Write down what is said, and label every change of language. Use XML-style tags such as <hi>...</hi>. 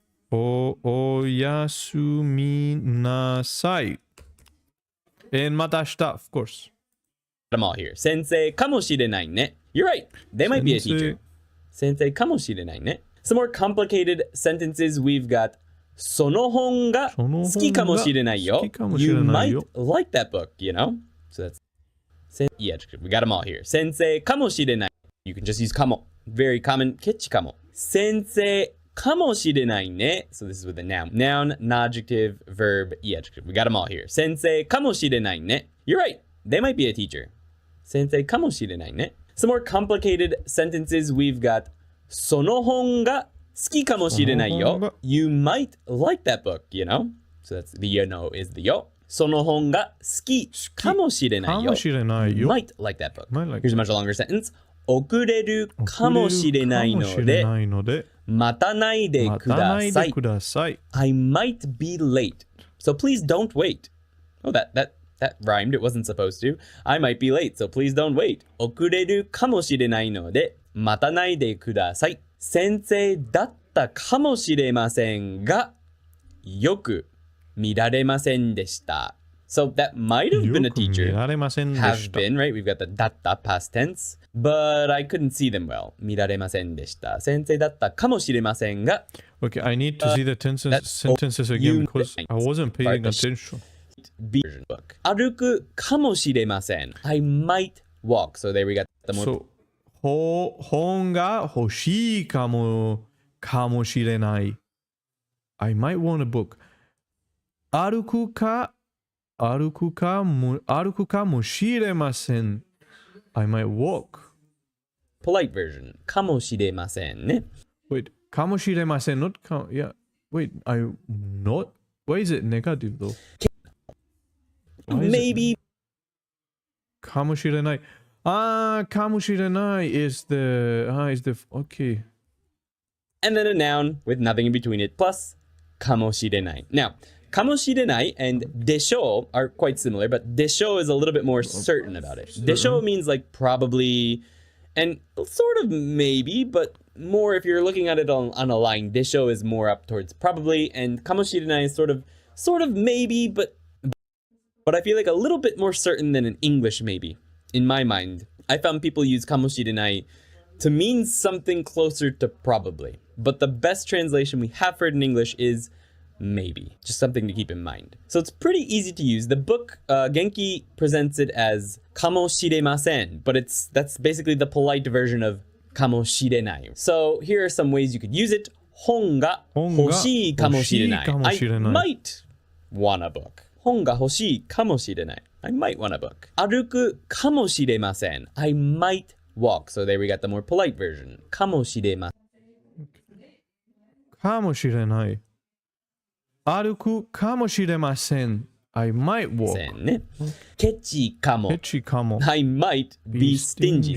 <ja>Oyasumi nasai.</ja> <en>And</en> <ja>matashita,</ja> <en>of course. I'm all here.</en> <ja>Sensei kamoshirenai ne.</ja> <en>You're right. They might be a teacher.</en> <ja>Sensei kamoshirenai ne.</ja> <en>Some more complicated sentences. We've got</en> <ja>その本が好きかもしれないよ.</ja> <en>You might like that book, you know? So that's yeah, we got them all here.</en> <ja>Sensei かもしれない.</ja> <en>You can just use かも. Very common.</en> <ja>ケチかも. Sensei かもしれないね.</ja> <en>So this is with the noun. Noun, non-adjective, verb, e-adjective. We got them all here.</en> <ja>Sensei かもしれないね.</ja> <en>You're right. They might be a teacher.</en> <ja>Sensei かもしれないね.</ja> <en>Some more complicated sentences.</en> <ja>We've got その本が好きかもしれないよ.</ja> <en>You might like that book, you know? So that's the you know is the yo.</en> <ja>その本が好きかもしれないよ.</ja> <en>You might like that book. Here's a much longer sentence.</en> <ja>遅れるかもしれないので待たないでください.</ja> <en>I might be late. So please don't wait. Oh, that rhymed. It wasn't supposed to. I might be late. So please don't wait.</en> <ja>遅れるかもしれないので待たないでください. 先生だったかもしれませんがよく見られませんでした.</ja> <en>So that might have been a teacher. Have been, right? We've got the datta past tense. But I couldn't see them well.</en> <ja>見られませんでした。先生だったかもしれませんが</ja> <en>Okay, I need to see the sentences again because I wasn't paying attention. Book.</en> <ja>歩くかもしれません.</ja> <en>I might walk. So there we got the more. So,</en> <ja>本が欲しいかもしれない.</ja> <en>I might want a book.</en> <ja>歩くか歩くかもしれません.</ja> <en>I might walk. Polite version.</en> <ja>かもしれませんね.</ja> <en>Wait,</en> <ja>かもしれません,</ja> <en>not yeah. Wait, I'm not. Why is it negative though? Why is it- Maybe.</en> <ja>かもしれない.</ja> <en>Ah, かもしれない is the okay. And then a noun with nothing in between it, plus かもしれない. Now, かもしれない and でしょう are quite similar, but でしょう is a little bit more certain about it. でしょう means like probably and sort of maybe, but more if you're looking at it on a line. でしょう is more up towards probably, and かもしれない is sort of maybe, but I feel like a little bit more certain than an English maybe. In my mind, I found people use かもしれない to mean something closer to probably. But the best translation we have for it in English is maybe. Just something to keep in mind. So it's pretty easy to use. The book, Genki presents it as かもしれません, but that's basically the polite version of かもしれない. So here are some ways you could use it.</en> <ja>本が欲しいかもしれない.</ja> <en>I might want a book.</en> <ja>本が欲しいかもしれない.</ja> <en>I might want a book.</en> <ja>歩くかもしれません.</ja> <en>I might walk. So there we got the more polite version.</en> <ja>かもしれません. かもしれない.歩くかもしれません.</ja> <en>I might walk.</en> <ja>ね。ケチかも. ケチかも.</ja> <en>I might be stingy.</en>